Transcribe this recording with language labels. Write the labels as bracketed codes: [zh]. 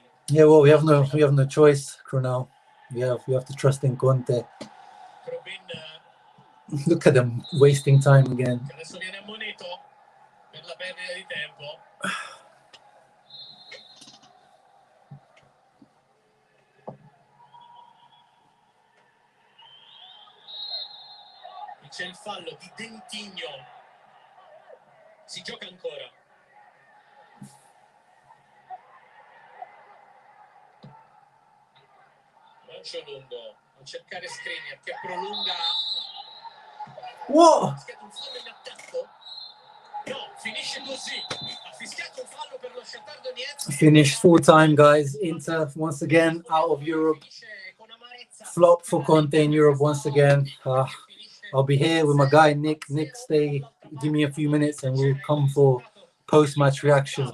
[en] Yeah, well, we have no choice, Cronel. We have to trust in Conte. Look at them wasting time again. [it] Adesso viene ammonito per la perdita di tempo. C'è il fallo di Dentigno. Si gioca ancora. Lancio lungo. Non cercare Skriniar che prolunga. Whoa! Ha fischiato un fallo in attacco? No, finisce così. Ha fischiato un fallo per lo Shakhtar Donetsk. [en] Finished full time, guys. Inter once again out of Europe. Flop for Conte in Europe once again. I'll be here with my guy Nick. Nick, stay. Give me a few minutes and we'll come for post-match reactions.